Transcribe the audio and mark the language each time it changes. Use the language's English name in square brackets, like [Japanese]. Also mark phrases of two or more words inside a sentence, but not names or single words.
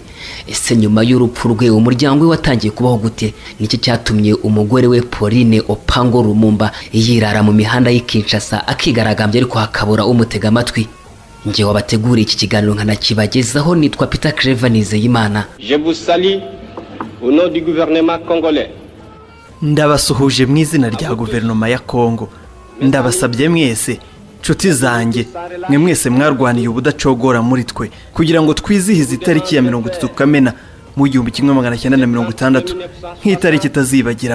[Kinyarwanda] Ese nyuma y'urupfu rwe umuryango we watangiye kubaho gute? Niki cyatumye umugore we Pauline Opango Lumumba yirara mu mihanda y'i Kinshasa akigaragambye ariko hakabura umutega amatwi? Nje wabategura iki kiganiro nkanakibagezaho, nitwa Peter Claver Nizeyimana. [French] Je vous salue au nom du gouvernement congolais. [Kinyarwanda] Ndabasuhuje mu izina rya guverinoma ya Kongo. Ndabasabye mwese nshuti zanjye, mwe mwese mwarwaniye ubudacogora muri twe kugira ngo twizihize itariki ya 30 Kamena mu 1960 nk'itariki itazibagirana.